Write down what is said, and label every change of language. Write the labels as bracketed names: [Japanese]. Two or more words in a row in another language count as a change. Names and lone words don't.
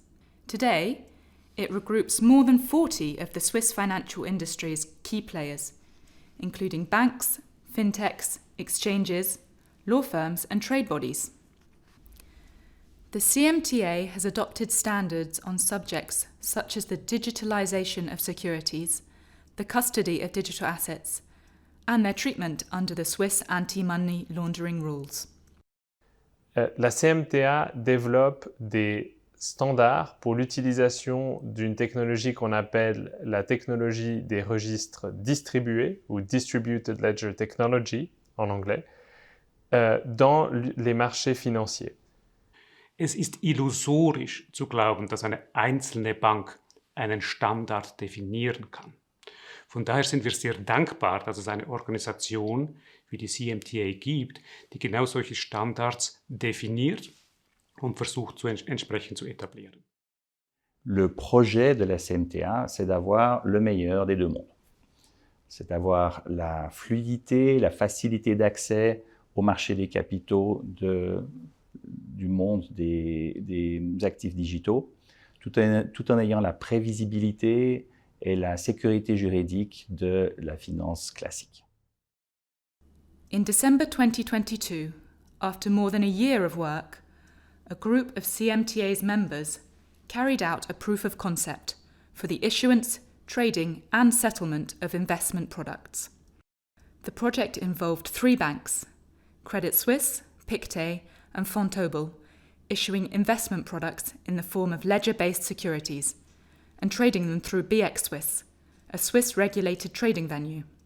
[English] Today, it regroups more than 40 of the Swiss financial industry's key players, including banks, fintechs, exchanges, law firms, and trade bodies. The CMTA has adopted standards on subjects such as the digitalization of securities, the custody of digital assets, and their treatment under the Swiss anti-money laundering rules. [French] La CMTA développe des standards pour l'utilisation d'une technologie qu'on appelle la technologie des registres distribués, ou [English] Distributed Ledger Technology [French] en anglais, dans les marchés financiers. [German] Es ist illusorisch zu glauben, dass eine einzelne Bank einen Standard definieren kann. Von daher sind wir sehr dankbar, dass es eine Organisation wie die CMTA gibt, die genau solche Standards definiert und versucht, entsprechend zu etablieren. [French] Le projet de la CMTA, c'est d'avoir le meilleur des deux mondes. C'est d'avoir la fluidité, la facilité d'accès au marché des capitaux du monde des actifs digitaux, tout en ayant la prévisibilité et la sécurité juridique de la finance classique. [English] In December 2022, after more than a year of work, a group of CMTA's members carried out a proof of concept for the issuance, trading and settlement of investment products. The project involved 3 banks, Credit Suisse, Pictet and Vontobel, issuing investment products in the form of ledger-based securities and trading them through BX Swiss, a Swiss-regulated trading venue.